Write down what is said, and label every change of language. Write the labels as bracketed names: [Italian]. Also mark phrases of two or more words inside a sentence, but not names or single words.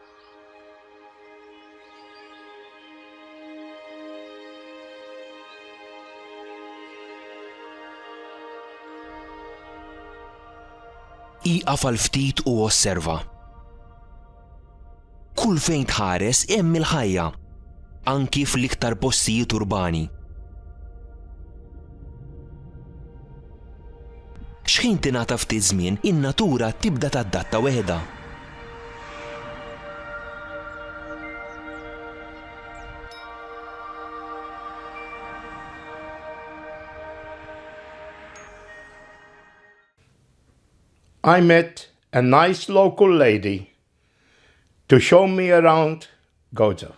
[Maltese] Iqaf għal ftit u osserva. Kull fejn tħares hemm il-ħajja, anki fl-iktar postijiet urbani. X'ħin tingħata ftit żmien in-natura tibda tadatta weħda. [English] I met a nice local lady to show me around Gozo.